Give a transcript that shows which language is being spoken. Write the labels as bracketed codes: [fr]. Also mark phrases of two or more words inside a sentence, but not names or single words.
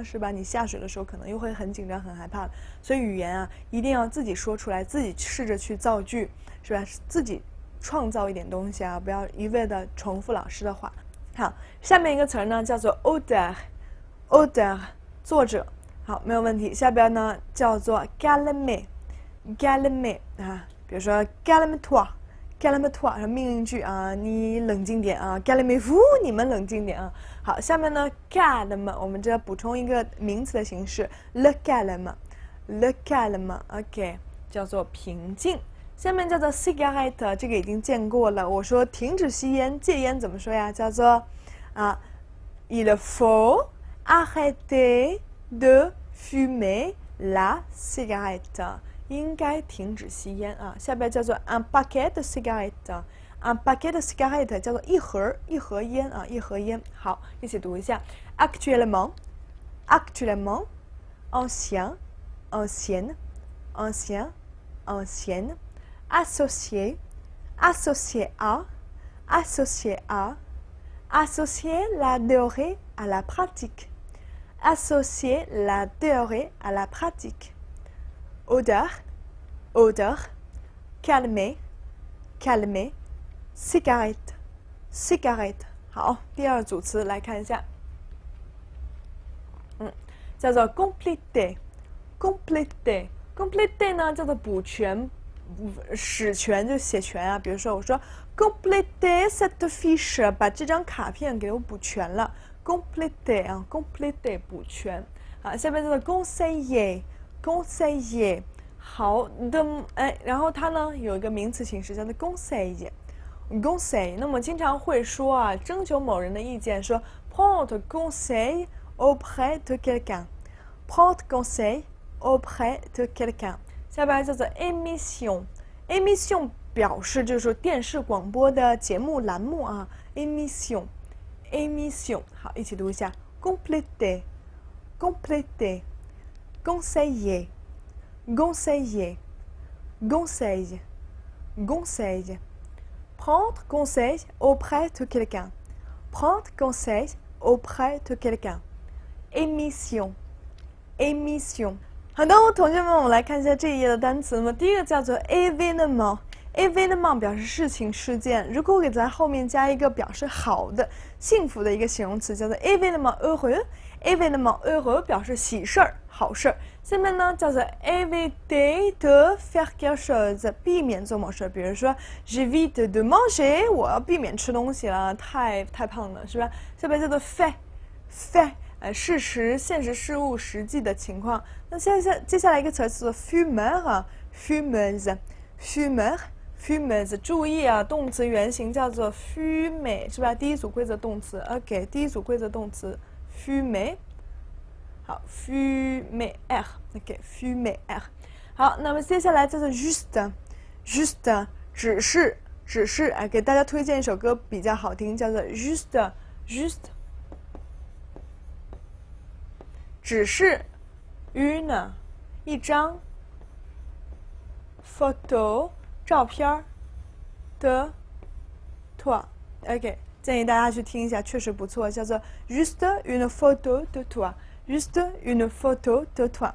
[zh] 是吧？你下水的时候可能又会很紧张很害怕，所以语言啊一定要自己说出来，自己试着去造句，是吧？自己创造一点东西啊，不要一味的重复老师的话。好，下面一个词呢叫做 auteur 作者，好，没有问题。下边呢叫做 calme 啊，比如说 [fr] calme-toi， [zh] 命令句啊，你冷静点啊 [fr] calmez-vous [zh] 你们冷静点啊。好，下面呢 calme 我们这要补充一个名词的形式 [fr] le calme [zh] OK 叫做平静。下面叫做 cigarette， 这个已经见过了。我说停止吸烟、戒烟怎么说呀？ [fr] 叫做 il faut arrêter de fumer la cigarette。 [zh] 应该停止吸烟啊。下边叫做 [fr] un paquet de cigarettes， un paquet de cigarettes [zh] 叫做一盒烟啊，一盒烟。好，一起读一下 [fr] actuellement，actuellement，ancien，ancienne，associé à，associer la théorie à la pratique，associer la théorie à la pratique。odeur, calmer, cigarette。 [zh] 好，第二组词来看一下，叫做 compléter 呢叫做补全、使全，就写全啊。比如说我说 [fr] compléter cette fiche， [zh] 把这张卡片给我补全了 compléter 补全。好，下面叫做 conseiller。好的，然后它呢有一个名词形式叫做 conseil。那么经常会说啊，征求某人的意见，说 [fr] prendre conseil auprès de quelqu'un。 prendre conseil auprès de quelqu'un。 [zh] 下边叫做 émission 表示就是说电视广播的节目栏目啊 émission。好，一起读一下 [fr] compléter conseiller prendre conseil auprès de quelqu'un émission。 [zh] 好的，同学们，我们来看一下这一页的单词。那么第一个叫做 [fr] événement événement [zh] 表示事情事件，如果给在后面加一个表示好的、幸福的一个形容词，叫做 [fr] événement heureux。 événement heureux [zh] 表示喜事儿、好事儿。下面呢叫做 [fr] éviter de faire quelque chose， [zh] 避免做某事。比如说 [fr] j'évite de manger， [zh] 我要避免吃东西了，太胖了，是吧？下面叫做 fait，事实、现实事物、实际的情况。那接下来一个词叫做 [fr] fumeur，fumeuse，fumeuse， [zh] 注意啊，动词原形叫做 fumer， 是吧？第一组规则动词 ，OK， 第一组规则动词 fumer。好 ，fumer，OK， fumer。好，那么接下来叫做 juste， 只是，给大家推荐一首歌比较好听，叫做 juste， 只是 une 一张 photo 照片的 toi，OK， 建议大家去听一下，确实不错，叫做 [fr] juste une photo de toi。 juste une photo de toi。